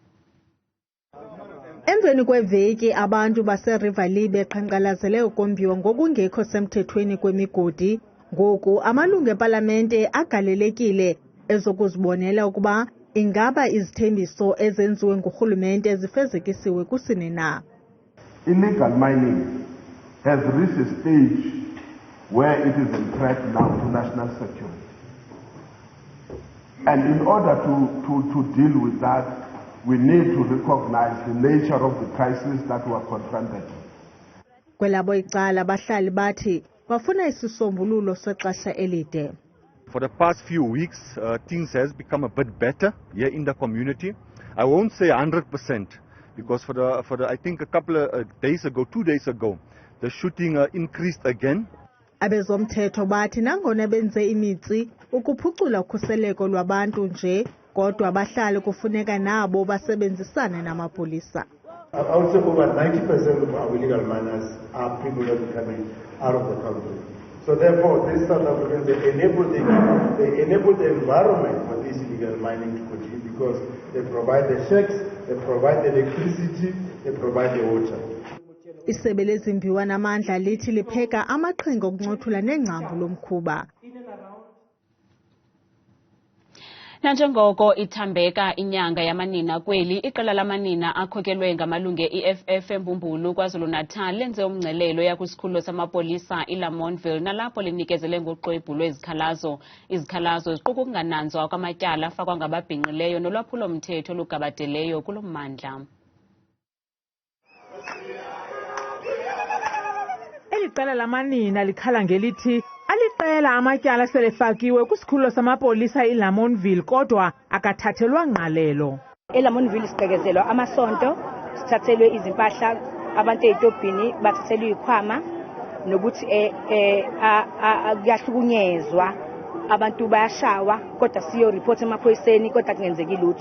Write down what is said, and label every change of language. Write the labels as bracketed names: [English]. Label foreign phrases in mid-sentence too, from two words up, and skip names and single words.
[Xhosa] Emveni kweveki abantu base-River Lee beqhankqalazele ukombiwa ngokungekho semthethweni kwemigodi, ngoku amalungu epalamente agalelekile ezokuzibonela ukuba ingaba izithembiso ezenziwe ngurhulumente zifezekisiwe kusini na. [English] Illegal mining has reached a stage where it is a threat now to national security. And in order to deal with that, we need to recognize the nature of the crisis that we are confronted with. [Xhosa] Kwelabo icala abahlali bathi bafuna isisombululo sexesha elide. [English] For the past few weeks, things has become a bit better here in the community. I won't say 100% because for the I think a couple of days ago, 2 days ago, the shooting increased again. [Xhosa] Abezomthetho bathi nangona benze imitsi ukuphucula ukhuseleko lwabantu nje, kodwa abahlali kufuneka nabo basebenzisane namapolisa. [English] I would say over 90% of our illegal miners are people that are coming out of the country. So therefore, these South Africans, they enable the environment for this illegal mining to continue because they provide the shacks, they provide the electricity, they provide the water. [Xhosa] Isebe lezimbiwa namandla lithi lipheka amaqhinga okuncothula nengcambu lomkhuba. Nanjengoko ithambeka inyanga yamanina kweli, iqela lamanina akhokelwe ngamalungu e-EFF eMbumbulu KwaZulu-Natal lenze umngcelele yakwisikhululo samapolisa iLamontville nalapho linikezele ngoxwebhu lwezikhalazo. Izikhalazo ziquka ukungananzwa kwamatyala afakwa ngababhinqileyo nolwaphulo-mthetho olugabadeleyo kulo mmandla. Eli qela lamanina likhala ngelithi aliqela amatyala selefakiwe kwisikhululo samapolisa iLamontville kodwa akathathelwa ngqalelo. [Zulu] eLamontville sibhekezelwa amasonto, sithathelwe izimpahla, abantu ezitobhini bathathelwe ikhwama nokuthi kuyahlukunyezwa, abantu bayashawa kodwa siyo report emaphoyiseni kodwa kungenzeki lutho.